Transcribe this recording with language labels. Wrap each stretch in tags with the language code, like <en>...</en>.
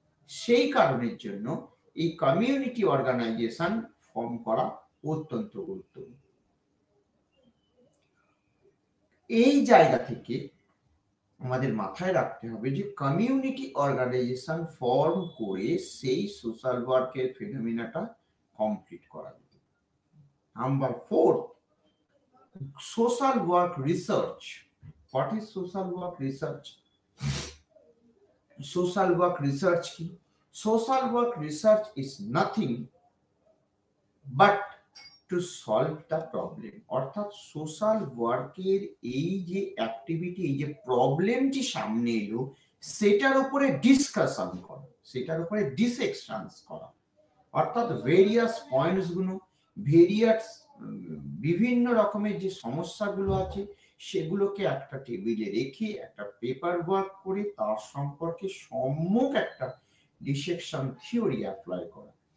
<bn>সেই কারণের জন্য এই কমিউনিটি অর্গানাইজেশন ফর্ম করা অত্যন্ত গুরুত্বপূর্ণ। এই জায়গা থেকে আমাদের মাথায় রাখতে হবে যে কমিউনিটি অর্গানাইজেশন ফর্ম করে সেই সোশ্যাল ওয়ার্কের ফিনোমিনাটা কমপ্লিট করা যাবে।</bn> <en>Number 4, social work research. What is social work research? Social work research</en> <bn>কি?</bn> <en>Social work research is nothing but to solve the problem.</en> <bn>অর্থাৎ সোশ্যাল ওয়ার্কের এই যে অ্যাক্টিভিটি, এই যে প্রবলেমটি সামনে এলো সেটার উপরে ডিসকাশন করা, সেটার উপরে ডিসেকশনস করা, অর্থাৎ ভেরিয়াস পয়েন্টস গুলো, ভেরিয়াস বিভিন্ন রকমের যে সমস্যাগুলো আছে সেগুলোকে একটা টেবিলে রেখে একটা পেপার ওয়ার্ক করে তার সম্পর্কে সম্যক একটা ডিসেকশন থিওরি অ্যাপ্লাই করা।</bn>